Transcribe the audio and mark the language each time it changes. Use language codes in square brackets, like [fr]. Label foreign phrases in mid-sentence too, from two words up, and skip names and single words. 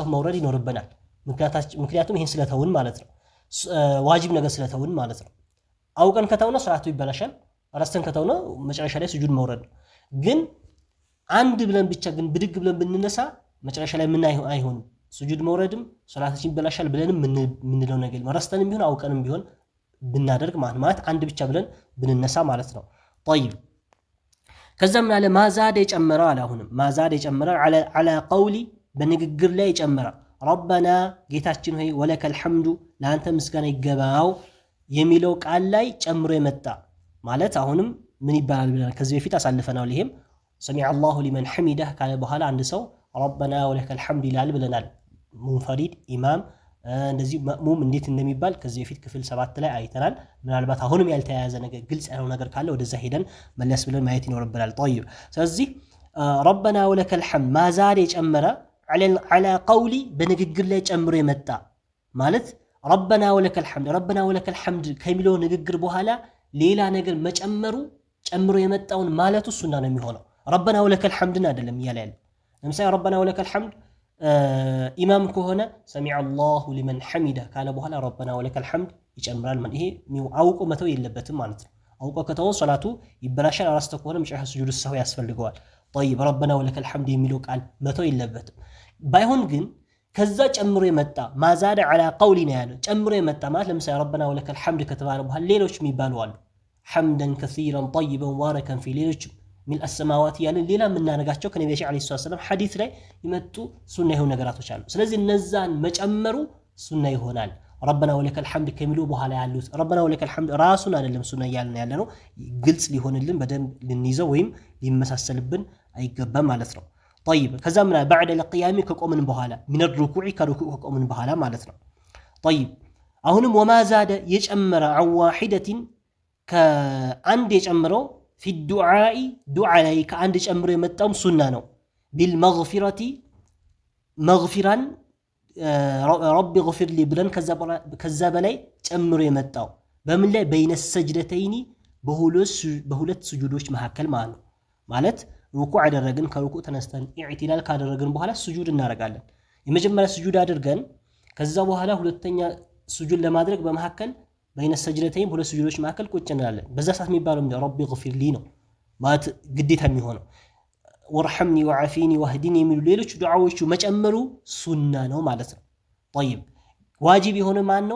[am] መውረድ ይኖርብናል። ምክንያቱም ይሄን ስለተውን ማለት ነው። ዋጂብ ነገር ስለተውን ማለት ነው። አውቀን ከተው ነው ሰላቱ ይበላሻል። ረስተን ከተው ነው መጨረሻ ላይ ስጁድ መውረድ ነው። ግን አንድ ብለን ብቻ ግን ብድግ ብለን ብንነሳ መጨረሻ ላይ ምን አይሆንም ስጁድ መውረድም ሰላታችን ይበላሻል ብለንም ምንለው ነገር ረስተንም ቢሆን አውቀንም ቢሆን ብናደርግ ማለት አንድ ብቻ ብለን ብንነሳ ማለት ነው። طيب ከዛ ምን አለ ማዛደ የጨመረ አለ። አሁንም ማዛደ የጨመረ [ar] على قولي [am] በንግግር ላይ የጨመረ ረበና ጌታችን ሆይ [ar] ولك الحمد [am] ለአንተ ምስጋና ይገባው የሚለው ቃል ላይ ጨምሮ የመጣ ማለት አሁንም ምን ይባላል ብለን ከዚህ በፊት አሳልፈናል። ይሄም [ar] سمع الله لمن حمده [am] ካለ በኋላ አንድ ሰው [ar] ربنا ولك الحمد [am] ይላል ብለናል። ሙንፈሪድ ኢማም እንደዚህ መእሙም እንዴት እንደሚባል ከዚህ በፊት ክፍል 7 ላይ አይተናል። ምናልባት አሁንም ያልተያያዘ ነገር ግልጽ ያለው ነገር ካለ ወደዛ ሄደን መለስ ብለን ማየት ይኖርብናል። طيب ስለዚህ [ar] ربنا ولك الحمد [am] ማዛድ የጨመረ [ar] على قولي [am] በንግግር ላይ ጨምሮ የመጣ ማለት [ar] ربنا ولك الحمد [am] ከሚለው ንግግር በኋላ ሌላ ነገር መጨመሩ ጨምሮ የመጣውን ማለቱ ሱና ነው የሚሆነው። [ar] ربنا ولك الحمد [am] አይደለም እያለ ያለ። ለምሳሌ [ar] ربنا ولك الحمد [am] ኢማም ከሆነ [ar] سمع الله لمن حمده [am] ካለ በኋላ [ar] ربنا ولك الحمد [am] ይጨምራል። ይሄ አውቆ መተው የለበትም ማለት ነው። አውቆ ከተወው ሶላቱ ይበላሻል። አራስተ ከሆነ መጨረሻ ስጁድ ሰው ያስፈልገዋል። طيب [ar] ربنا ولك الحمد [am] የሚለው ቃል መተው የለበትም። ባይሆን ግን ከዛ ጨምሮ የመጣ ማዛደ [ar] على قولي [am] ነው ያለው። ጨምሮ የመጣ ማለት ለምሳሌ [ar] ربنا ولك الحمد [am] ከተባለ በኋላ ሌሎች የሚባሉ አሉ። [ar] حمدا كثيرا طيبا مباركا في [am] ሌሎች [ar] ملء السماوات [am] ያለን ሌላ የምናነጋቸው ከነቢያችን [ar] عليه السلام [am] ሐዲስ ላይ የመጡ ሱና የሆኑ ነገራቶች አሉ። ስለዚህ እነዛን መጨመሩ ሱና ይሆናል። [ar] ربنا ولك الحمد [am] ከሚሉ በኋላ ያሉት [ar] ربنا ولك الحمد [am] ራሱን አይደለም ሱና እያልን ያለ ነው። ግልጽ ሊሆንልን በደንብ ልንይዘው ወይም ሊመሳሰልብን አይገባም ማለት ነው። طيب ከዛ ምን [ar] بعد القيام [am] ከቆምን በኋላ [ar] من الركوع [am] ከሩኩዕ ከቆምን በኋላ ማለት ነው። طيب አሁንም [ar] وما زاد [am] የጨመረ [ar] عن واحدة [am] ከአንድ የጨመረው [ar] في الدعاء دعاء [am] ላይ ከአንድ ጨምሮ የመጣው ሱና ነው። بالمغفرة [ar] مغفرا رب اغفر لي [am] ብለን ከዛ በላይ ጨምሮ የመጣው በምን ላይ [ar] بين السجدتين [am] በሁለት ስጁዶች መካከል ማለት ነው። ማለት ሩኩዕ አደረግን ከሩኩዕ ተነስተን ኢዕቲዳል ካደረግን በኋላ ስጁድ እናደርጋለን። የመጀመሪያ ስጁድ አድርገን ከዛ በኋላ ሁለተኛ ስጁድ ለማድረግ በመሐከል [ar] بين السجدتين [am] ሁለት ስጁዶች መካከል ቁጭ እንላለን። በዛ ሰዓት የሚባለው [ar] رب اغفر لي [am] ነው ማለት ግዴታ የሚሆነው [ar] وارحمني وعافني واهدني [am] የሚሉ ሌሎች ዱዓዎቹ መጨመሩ ሱና ነው ማለት ነው። ጠይብ ዋጅብ የሆነ ማን ነው?